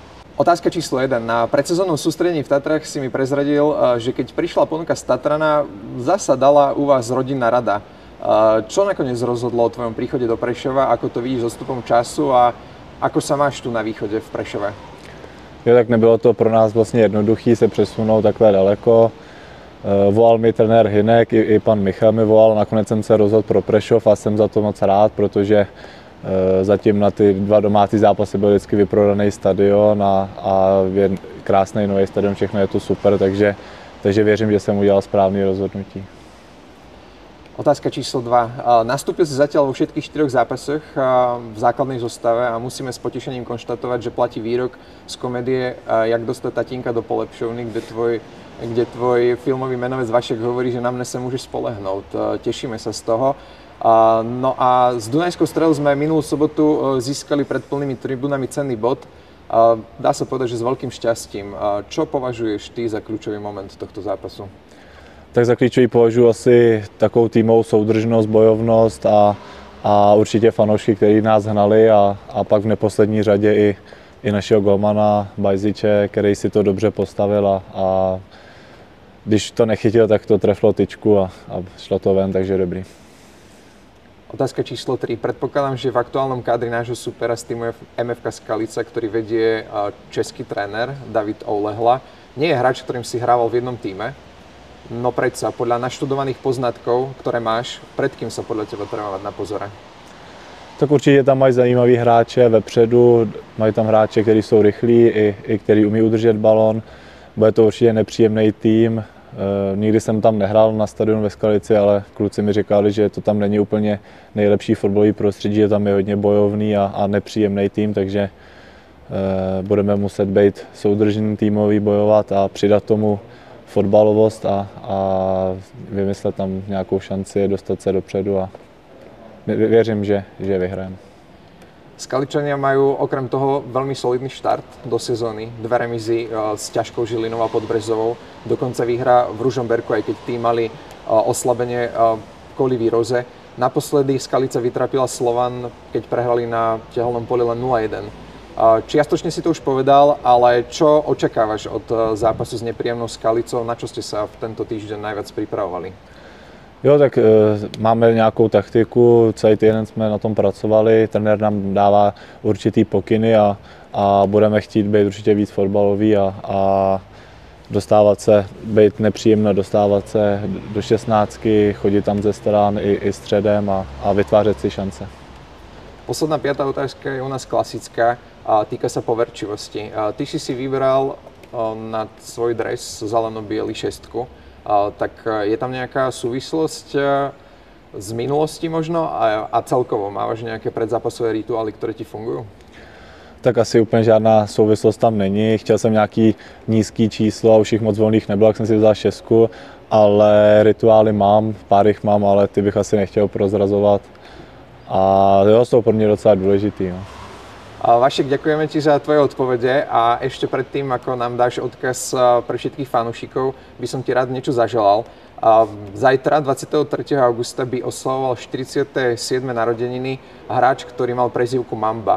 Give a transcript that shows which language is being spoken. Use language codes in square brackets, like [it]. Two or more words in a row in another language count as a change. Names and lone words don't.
[sk] Otázka číslo 1. Na predsezónnom sústredení v Tatrách si mi prezradil, že keď prišla ponuka z Tatrana, zasa dala u vás rodinná rada. Čo nakoniec rozhodlo o tvojom príchode do Prešova? Ako to vidíš s odstupom času a ako sa máš tu na východe v Prešove? [cs] Jo, tak nebylo to pro nás vlastně jednoduchý se přesunout takhle daleko. Volal mi trenér Hynek, i pan Michal mi volal, nakonec jsem se rozhodl pro Prešov a jsem za to moc rád, protože zatím na ty dva domácí zápasy byl vždycky vyprodaný stadion a krásný nový stadion, všechno je to super, takže věřím, že jsem udělal správné rozhodnutí. [sk] Otázka číslo 2. Nastúpil si zatiaľ vo všetkých 4 zápasoch v základnej zostave a musíme s potešením konštatovať, že platí výrok z komédie Jak dostať tatínka do polepšovny, kde tvoj filmový menovec Vašek hovorí, že na mne sa môžeš spolehnout. Tešíme sa z toho. No a s Dunajskou Strelou sme minulú sobotu získali pred plnými tribúnami cenný bod. Dá sa povedať, že s veľkým šťastím. Čo považuješ ty za kľúčový moment tohto zápasu? [cs] Tak za klíčový považuji asi takovou týmovou soudržnost, bojovnost a určitě fanoušky, kteří nás hnali a pak v neposlední řadě i našeho golmana Bajziče, který si to dobře postavil a když to nechytil, tak to trefilo tyčku a šlo to ven, takže dobrý. [sk] Otázka číslo 3. Predpokladám, že v aktuálnom kádri nášho supera z týmu MFK Skalica, ktorý vedie český tréner David Oulehla, nie je hráč, ktorým si hrával v jednom týme. No predsa, podľa naštudovaných poznatkov, ktoré máš, pred kým sa podľa teba treba mať na pozore? [cs] Tak určitě tam mají zajímavý hráče vepředu, mají tam hráče, kteří jsou rychlí i kteří umí udržet balón. Bude to určitě nepříjemný tým. Nikdy jsem tam nehrál na stadionu ve Skalici, ale kluci mi říkali, že to tam není úplně nejlepší fotbalový prostředí, že tam je hodně bojovný a nepříjemný tým, takže budeme muset být soudržný týmový, bojovat a přidat tomu fotbalovost a vymyslet tam nějakou šanci dostat se dopředu a věřím, že vyhrajeme. [sk] Skaličania majú okrem toho veľmi solidný štart do sezóny. 2 remízy s ťažkou Žilinou a Podbrezovou. Dokonca výhra v Ružomberku, aj keď tí mali oslabenie kvôli výroze. Naposledy Skalica vytrapila Slovan, keď prehrali na tehelnom poli len 0-1. Čiastočne si to už povedal, ale čo očakávaš od zápasu s nepríjemnou Skalicou? Na čo ste sa v tento týždeň najviac pripravovali? [cs] Jo, tak máme nějakou taktiku, celý týden jsme na tom pracovali, trenér nám dává určitý pokyny a budeme chtít být určitě víc fotbalový a dostávat se, být nepříjemno, dostávat se do 16, chodit tam ze stran i středem a vytvářet si šance. [sk] Posledná 5. otázka je u nás klasická a týka sa poverčivosti. Ty si vybral na svoj dres zeleno-biely 6. Tak je tam nejaká súvislosť z minulosti možno a celkovo máš nejaké predzápasové rituály, ktoré ti fungujú? [cs] Tak asi úplně žádná souvislost tam není. Chtěl jsem nějaký nízký číslo a už jich moc volných nebylo, jak jsem si vzal 6, ale rituály mám, pár jich mám, ale ty bych asi nechtěl prozrazovat. A jo, jsou pro mě docela důležitý. No. [sk] Vašek, ďakujeme ti za tvoje odpovede a ešte predtým, ako nám dáš odkaz pre všetkých fanúšikov, by som ti rád niečo zaželal. Zajtra, 23. augusta, by oslavoval 47. narodeniny hráč, ktorý mal prezývku Mamba.